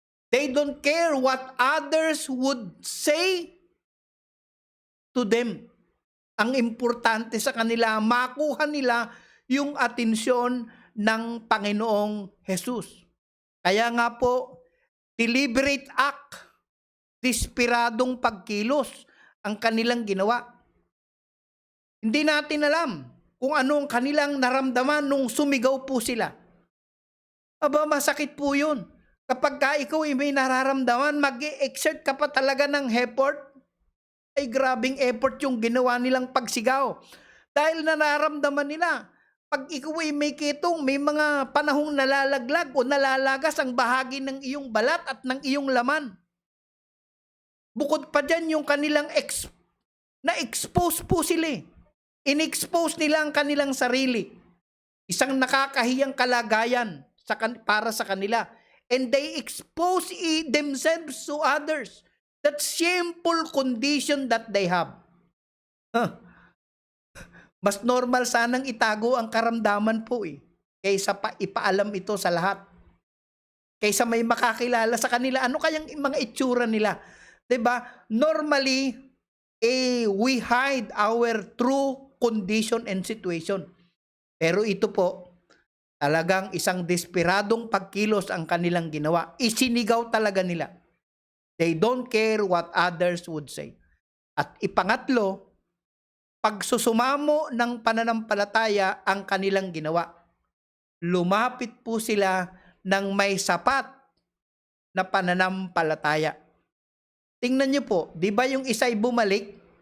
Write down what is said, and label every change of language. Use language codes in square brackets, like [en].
[en] They don't care what others would say to them. [tl] Ang importante sa kanila, makuha nila yung atensyon ng Panginoong Jesus. Kaya nga po, [en] deliberate act, [tl] desperadong pagkilos ang kanilang ginawa. Hindi natin alam kung anong kanilang naramdaman nung sumigaw po sila. Masakit po yun. Kapag ikaw may nararamdaman, mag-exert ka pa talaga ng effort. Grabing effort yung ginawa nilang pagsigaw. Dahil nararamdaman nila, pag ikaw may ketong, may mga panahong nalalaglag o nalalagas ang bahagi ng iyong balat at ng iyong laman. Bukod pa dyan, yung kanilang na-expose po sila. In-expose nila ang kanilang sarili. Isang nakakahiyang kalagayan para sa kanila. [en] And they expose themselves to others. That shameful condition that they have. [tl] Mas normal sanang itago ang karamdaman po kaysa ipaalam ito sa lahat. Kaysa may makakilala sa kanila, ano kayang mga itsura nila? 'Di ba? [en] Normally, we hide our true condition and situation. [tl] Pero ito po, talagang isang desperadong pagkilos ang kanilang ginawa. Isinigaw talaga nila. [en] They don't care what others would say. [tl] At ipangatlo, pagsusumamo ng pananampalataya ang kanilang ginawa. Lumapit po sila ng may sapat na pananampalataya. Tingnan niyo po, di ba yung isa'y bumalik?